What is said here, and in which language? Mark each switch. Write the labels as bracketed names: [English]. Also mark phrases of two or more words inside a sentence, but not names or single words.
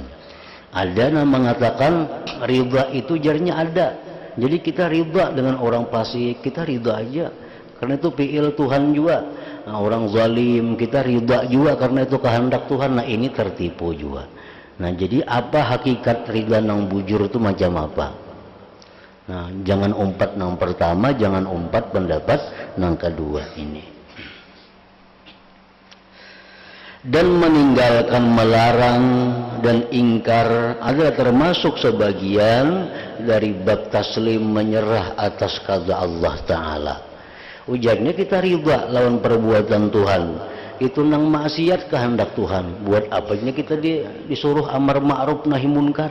[Indonesian] Ada yang mengatakan ridha itu jarnya ada. Jadi kita ridha dengan orang fasik, kita ridha aja. Karena itu fi'il Tuhan juga. Nah, orang zalim kita ridha juga karena itu kehendak Tuhan. [Banjar] Nah, ini tertipu juga. Nah, jadi apa hakikat ridha nang bujur itu macam apa? Nah, jangan umpat nang pertama, jangan umpat pendapat nang kedua ini. [Indonesian] Dan meninggalkan, melarang dan ingkar adalah termasuk sebagian dari bab taslim, menyerah atas qada Allah Ta'ala. [Banjar] Ujarnya kita ridha lawan perbuatan Tuhan. Itu nang maksiat kehendak Tuhan. Buat apanya kita disuruh amar ma'ruf nahi munkar?